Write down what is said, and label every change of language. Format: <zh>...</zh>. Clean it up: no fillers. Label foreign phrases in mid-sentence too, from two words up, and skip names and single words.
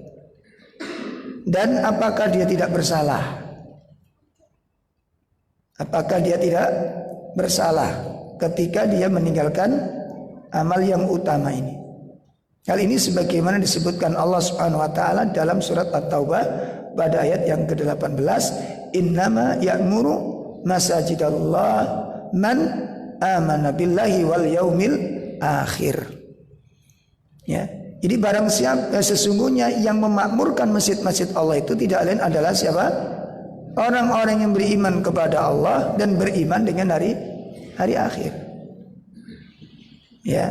<id>Dan apakah dia tidak bersalah? Apakah dia tidak bersalah ketika dia meninggalkan amal yang utama ini? Hal ini sebagaimana disebutkan Allah</id> <ar>سبحانه وتعالى</ar> <id>dalam surat At-Taubah pada ayat yang ke-18,</id> <ar>"إنما يعمر مساجد الله من آمن بالله واليوم الآخر."</ar> <id>Ya, jadi barang siapa sesungguhnya yang memakmurkan masjid-masjid Allah itu tidak lain adalah siapa? Orang-orang yang beriman kepada Allah dan beriman dengan hari akhir. Ya.</id>